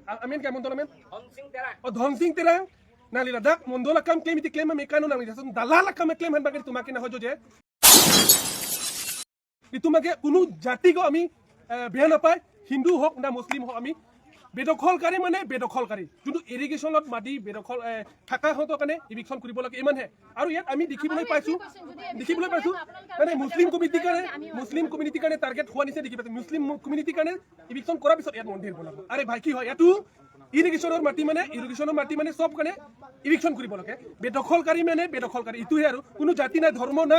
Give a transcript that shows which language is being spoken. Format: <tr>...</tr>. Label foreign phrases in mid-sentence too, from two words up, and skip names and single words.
<mjw>amin kay mondol amin o dhonsing terang nali ladak mondol kam claim iti claim mekano nang jason dalala kam claim han bagir tumaki na hojo je</mjw> <as>ইতুমাকে কোনো জাতি গো আমি বেয়া নাপায় হিন্দু হোক না মুসলিম হোক আমি বেদখলকাৰী মানে বেদখলকাৰী যোনটো ইৰিগেশ্যনত মাটি বেদখল থাকা হতৰ কাৰণে ইভিকশ্যন কৰিব লাগে ইমানহে আৰু ইয়াত আমি দেখিবলৈ পাইছো মানে মুছলিম কমিউনিটিৰ কাৰণে টাৰ্গেট হোৱা নিচিনা দেখি পাইছো মুছলিম কমিউনিটিৰ কাৰণে ইভিকশ্যন কৰাৰ পিছত ইয়াত মন্দিৰ বনাব আৰে ভাই কি হয় ইয়াতো ইৰিগেশ্যনৰ মাটি মানে সব কাৰণে ইভিকশ্যন কৰিব লাগে বেদখলকাৰী মানে বেদখলকাৰী ইটোহে আৰু কোনো জাতি নাই ধৰ্ম নাই</as>